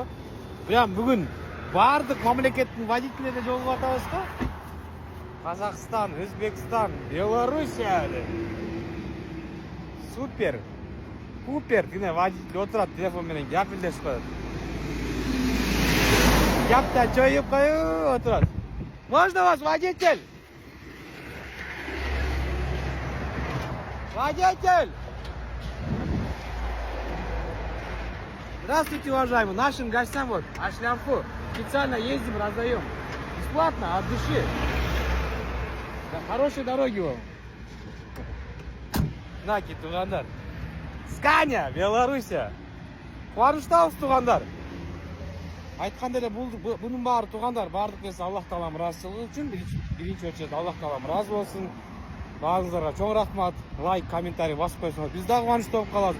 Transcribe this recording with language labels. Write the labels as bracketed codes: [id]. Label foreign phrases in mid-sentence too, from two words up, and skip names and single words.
[ky] Прям бүгүн бардык мамлекеттин водителине жолугуп атабыз го. Казакстан, Өзбекстан, Белоруссия. Супер. Купер, тине водитель отурат, телефон менен гапилдешип атат. Гапта чоюп коюп отурат. [ru] Можно вас, водитель? Водитель! Здравствуйте, уважаемый. Нашим гостям вот ашлянфу специально ездим, раздаем. Бесплатно, от души. Да, хорошей дороги вам. [ky] Наки, туугандар. Scania, Белоруссия. Кубанычтабыз туугандар. Айткандай эле бунун баары туугандар, баардык нерсе Аллах Тааланын ыраазычылыгы үчүн биринчи очередь Аллах Таалам ыраазы болсун. Баарыңыздарга чоң рахмат. Лайк, комментарий басып койсоңор биз дагы кубанычтуу болуп калабыз.